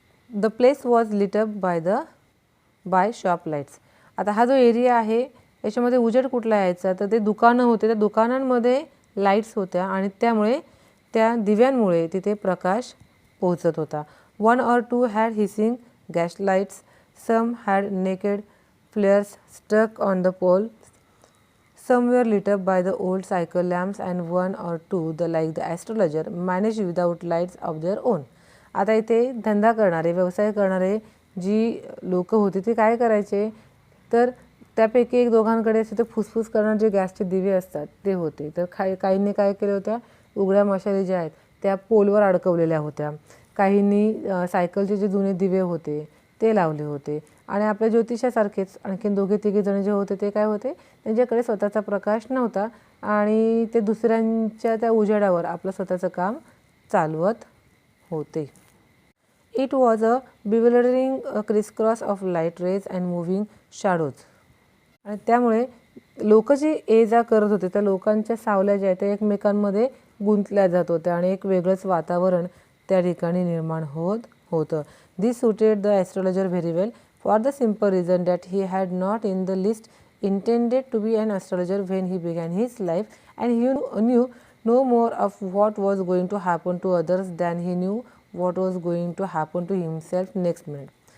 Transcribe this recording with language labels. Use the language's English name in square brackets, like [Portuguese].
[English] The place was lit up by shop lights. [Marathi] आता हा जो एरिया आहे याच्यामध्ये उजेड कुठला यायचा तर ते दुकानं होते, त्या दुकानांमध्ये लाईट्स होत्या आणि त्यामुळे त्या दिव्यांमुळे तिथे प्रकाश पोहोचत होता. [English] 1 or 2 had hissing gas lights, some had naked flares stuck on the pole, some were lit up by the old cycle lamps, and 1 or 2, like the astrologer, managed without lights of their own. [Marathi] आता इथे धंदा करणारे, व्यवसाय करणारे जी लोक होती ती काय करायचे तर त्यापैकी एक दोघांकडे असे ते फुसफुस करणारे जे गॅसचे दिवे असतात ते होते. तर काहींनी काय केलं होत्या उघड्या मशाली ज्या आहेत त्या पोलवर अडकवलेल्या होत्या. काहींनी सायकलचे जे जुने दिवे होते ते लावले होते. आणि आपल्या ज्योतिषासारखेच आणखीन दोघे तिघे जण जे होते ते काय होते त्यांच्याकडे स्वतःचा प्रकाश नव्हता आणि ते दुसऱ्यांच्या त्या उजेडावर आपलं स्वतःचं काम चालवत होते. [English] It was a bewildering crisscross of light rays and moving shadows. [Marathi] आणि त्यामुळे लोक जी ये जा करत होते त्या लोकांच्या सावल्या ज्या आहेत त्या एकमेकांमध्ये गुंतल्या जात होत्या आणि एक वेगळंच वातावरण त्या ठिकाणी निर्माण होत होतं. [English] This suited the astrologer very well for the simple reason that he had not in the least intended to be an astrologer when he began his life, and he knew no more of what was going to happen to others than he knew what was going to happen to himself next minute.